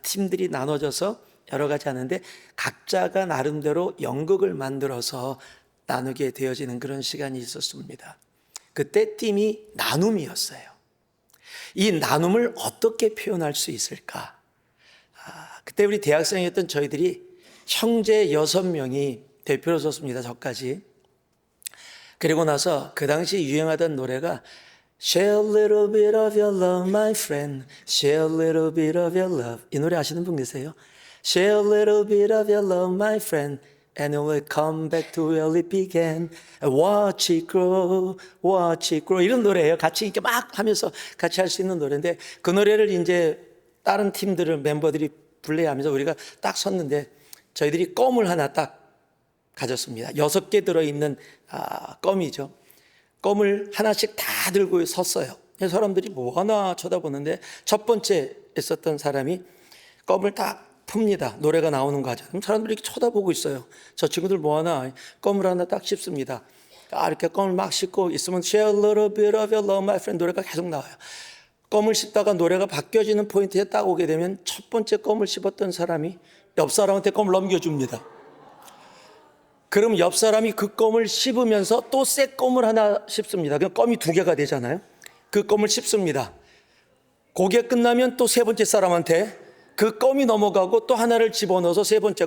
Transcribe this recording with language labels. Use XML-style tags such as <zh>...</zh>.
<ko>팀들이 나눠져서 여러 가지 하는데 각자가 나름대로 연극을 만들어서 나누게 되어지는 그런 시간이 있었습니다. 그때 팀이 나눔이었어요. 이 나눔을 어떻게 표현할 수 있을까? 그때 우리 대학생이었던 저희들이 형제 6명이 대표로 섰습니다. 저까지. 그리고 나서 그 당시 유행하던 노래가</ko> <en>Share a little bit of your love, my friend. Share a little bit of your love.</en> <ko>이 노래 아시는 분 계세요?</ko> <en>Share a little bit of your love, my friend. And it will come back to where it began. Watch it grow, watch it grow.</en> <ko>이런 노래예요. 같이 이렇게 막 하면서 같이 할 수 있는 노래인데 그 노래를 이제 다른 팀들을 멤버들이 플레이하면서 우리가 딱 섰는데 저희들이 껌을 하나 딱 가졌습니다. 6개 들어있는 껌이죠. 껌을 하나씩 다 들고 섰어요. 사람들이 뭐 하나 쳐다보는데 첫 번째 있었던 사람이 껌을 딱 풉니다. 노래가 나오는 거죠. 그럼 사람들이 이렇게 쳐다보고 있어요. 저 친구들 뭐 하나 껌을 하나 딱 씹습니다. 이렇게 껌을 막 씹고 있으면</ko> <en>Share a little bit of your love, my friend</en> <ko>노래가 계속 나와요. 껌을 씹다가 노래가 바뀌어지는 포인트에 딱 오게 되면 첫 번째 껌을 씹었던 사람이 옆 사람한테 껌을 넘겨줍니다. 그럼 옆 사람이 그 껌을 씹으면서 또 새 껌을 하나 씹습니다. 그럼 껌이 2개가 되잖아요. 그 껌을 씹습니다. 그게 끝나면 또 세 번째 사람한테 그 껌이 넘어가고 또 하나를 집어넣어서 세 번째.</ko>